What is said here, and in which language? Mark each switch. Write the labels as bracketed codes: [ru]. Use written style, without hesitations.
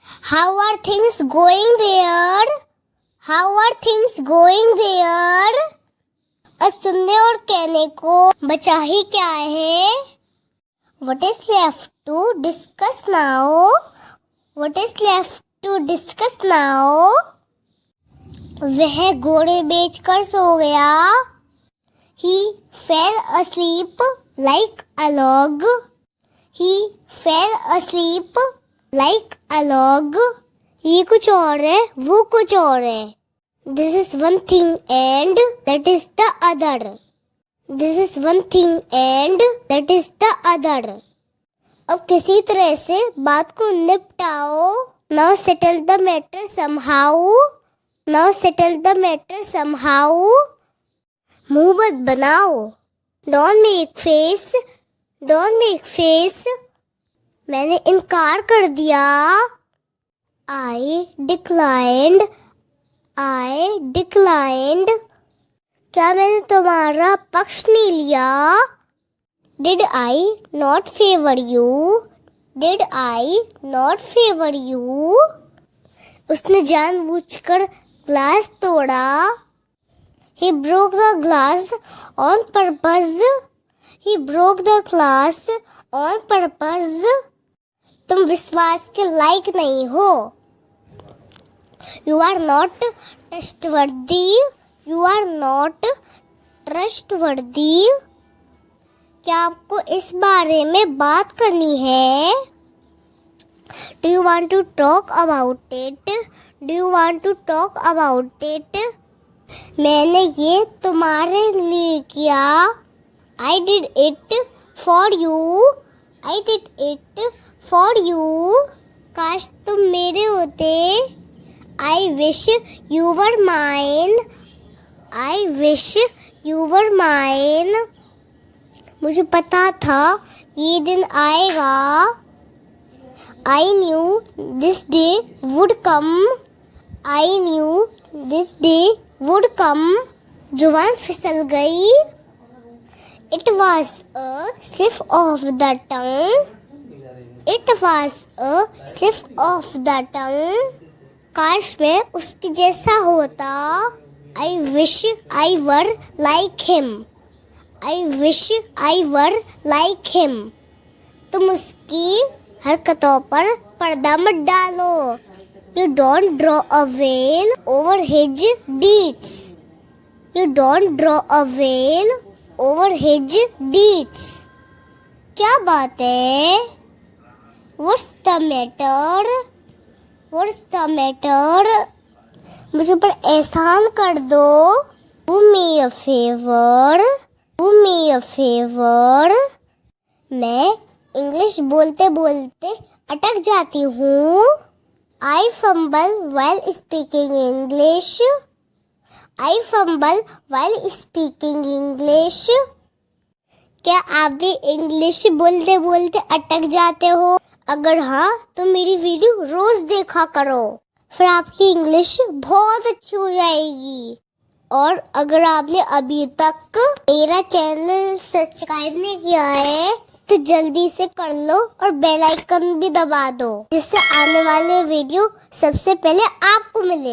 [en] How are things going there? How are things going there? [hi] और सुनने और कहने को बचा ही क्या है? [en] What is left to discuss now? What is left to discuss now? [hi] वह घोड़े बेचकर सो गया. [en] He fell asleep like a log. He fell asleep like a log. [hi] ये कुछ और है, वो कुछ और है. [en] This is one thing and that is the other. This is one thing and that is the other. [hi] अब किसी तरह से बात को निपटाओ. [en] Now settle the matter somehow. Now settle the matter somehow. [hi] मुंह मत बनाओ. [en] Don't make face. Don't make face. [hi] मैंने इनकार कर दिया. [en] I declined. I declined. [hi] क्या मैंने तुम्हारा पक्ष नहीं लिया? [en] Did I not favor you? Did I not favor you? [hi] उसने जानबूझकर ग्लास तोड़ा. [en] He broke the glass on purpose. He broke the glass on purpose. [hi] तुम विश्वास के लायक नहीं हो. [en] You are not trustworthy. You are not trustworthy. [hi] क्या आपको इस बारे में बात करनी है? [en] Do you want to talk about it? Do you want to talk about it? [hi] मैंने ये तुम्हारे लिए किया. [en] I did it for you. I did it for you. [hi] काश तुम मेरे होते. [en] I wish you were mine. I wish you were mine. [hi] मुझे पता था ये दिन आएगा. [en] I knew this day would come. I knew this day would come. [hi] जुबान फिसल गई. [en] It was a slip of the tongue. It was a slip of the tongue. [hi] काश मैं उसके जैसा होता. [en] I wish I were like him. I wish I were like him. [hi] तुम उसकी हरकतों पर पर्दा मत डालो. [en] You don't draw a veil over his deeds. You don't draw a veil over his deeds. [hi] क्या बात है? [en] What's the matter? What's the matter? [hi] मुझे पर एहसान कर दो. [en] Do me a favor. Do me a favor. [hi] मैं इंग्लिश बोलते बोलते अटक जाती हूँ. [en] I fumble while speaking English. I fumble while speaking English. [hi] क्या आप भी इंग्लिश बोलते बोलते अटक जाते हो? अगर हाँ तो मेरी वीडियो रोज देखा करो. फिर आपकी इंग्लिश बहुत अच्छी हो जाएगी. और अगर आपने अभी तक मेरा चैनल सब्सक्राइब नहीं किया है तो जल्दी से कर लो और बेल आइकन भी दबा दो जिससे आने वाले वीडियो सबसे पहले आपको मिले.